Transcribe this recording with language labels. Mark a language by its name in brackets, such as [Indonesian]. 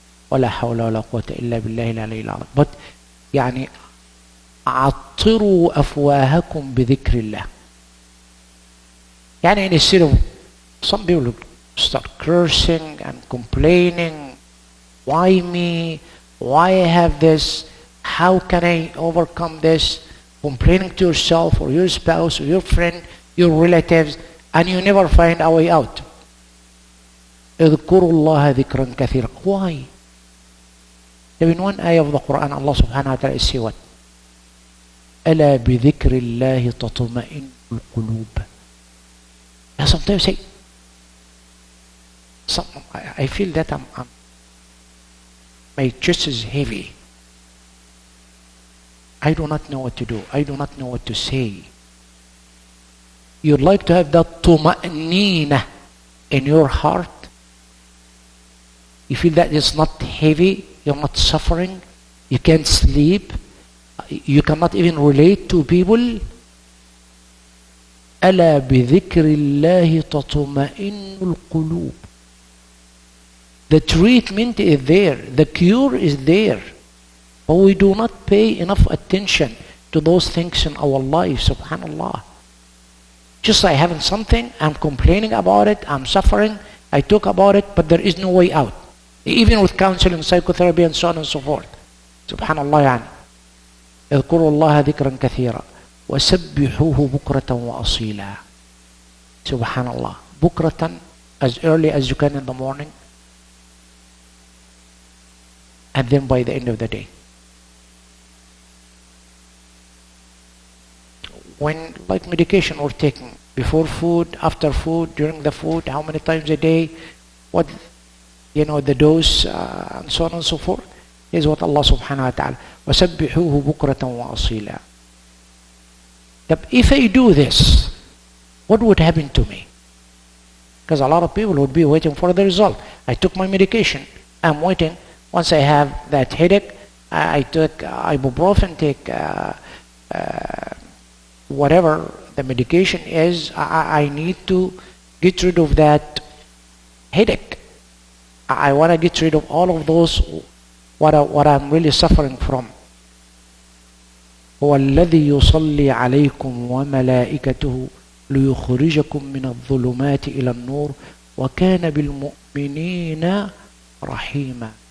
[Arabic] ولا حول ولا قوة إلا بالله العلي العظيم. But يعني عطروا أفواهكم بذكر الله. [English] يعني instead of some people start cursing and complaining, why me? Why I have this? How can I overcome this? Complaining to yourself or your spouse or your friend, your relatives, and you never find a way out. [Arabic] اذكروا الله ذكرا كثيرا. [English] Why? In one ayah of the Quran, Allah subhanahu wa ta'ala is saying what? [Arabic] ألا بذكر الله تطمئن القلوب. [English] I sometimes say, I feel that my chest is heavy. I do not know what to do. I do not know what to say. You'd like to have that tuma'nina in your heart. You feel that it's not heavy. You're not suffering. You can't sleep. You cannot even relate to people. [Arabic] ألا بذكر الله تطمئن القلوب. [English] The treatment is there. The cure is there. But we do not pay enough attention to those things in our life, subhanallah. Just like having something, I'm complaining about it, I'm suffering, I talk about it, but there is no way out. Even with counseling, psychotherapy, and so on and so forth. Subhanallah يعني. [Arabic] اذكروا الله ذكرا كثيرا وسبحوه بكرة وأصيلا. Subhanallah. [English] بكرة, as early as you can in the morning, and then by the end of the day. When, like medication we're taking, before food, after food, during the food, how many times a day, what, the dose, and so on and so forth, is what Allah subhanahu wa ta'ala, [Arabic] وَسَبِّحُوهُ بُكْرَةً وَأَصِيلًا. [English] If I do this, what would happen to me? Because a lot of people would be waiting for the result. I took my medication, I'm waiting. Once I have that headache, I took ibuprofen, take whatever the medication is, I need to get rid of that headache. I want to get rid of all of those, what I'm really suffering from. [Arabic] هو الذي يصلي عليكم وملائكته ليخرجكم من الظلمات إلى النور وكان بالمؤمنين رحيما.